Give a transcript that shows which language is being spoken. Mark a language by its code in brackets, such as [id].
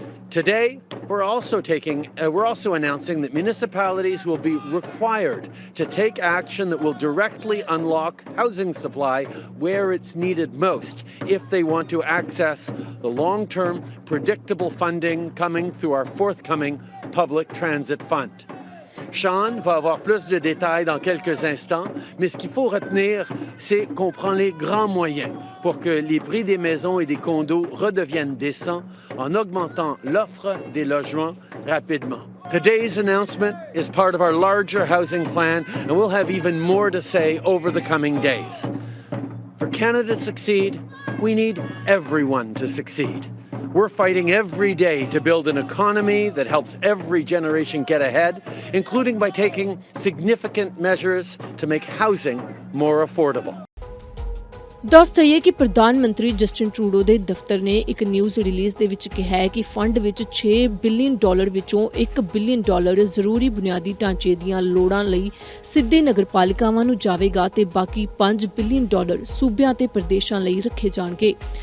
[en] Today, we're also announcing that municipalities will be required to take action that will directly unlock housing supply where it's needed most if they want to access the long-term predictable funding coming through our forthcoming public transit fund. [fr] Sean va avoir plus de détails dans quelques instants, mais ce qu'il faut retenir, c'est qu'on prend les grands moyens pour que les prix des maisons et des condos redeviennent décents en augmentant l'offre des logements rapidement. [en] Today's announcement is part of our larger housing plan, and we'll have even more to say over the coming days. For Canada to succeed, we need everyone to succeed. We're fighting every day to build an economy that helps every generation get ahead, including by taking significant measures to make housing more affordable. [pa] ਦੱਸ ਦਈਏ ਕਿ ਪ੍ਰਧਾਨ ਮੰਤਰੀ Justin Trudeau ਦੇ ਦਫ਼ਤਰ ਨੇ ਇੱਕ news release ਦੇ ਵਿੱਚ ਕਿਹਾ ਹੈ ਕਿ ਫੰਡ ਵਿੱਚ $6 ਬਿਲੀਅਨ ਵਿੱਚੋਂ $1 ਬਿਲੀਅਨ ਜ਼ਰੂਰੀ ਬੁਨਿਆਦੀ ਢਾਂਚੇ ਦੀਆਂ ਲੋੜਾਂ ਲਈ ਸਿੱਧੇ ਨਗਰਪਾਲਿਕਾਵਾਂ ਨੂੰ ਜਾਵੇਗਾ ਤੇ ਬਾਕੀ $5 ਬਿਲੀਅਨ ਸੂਬਿਆਂ ਤੇ ਪ੍ਰਦੇਸ਼ਾਂ ਲਈ ਰੱਖੇ ਜਾਣਗੇ।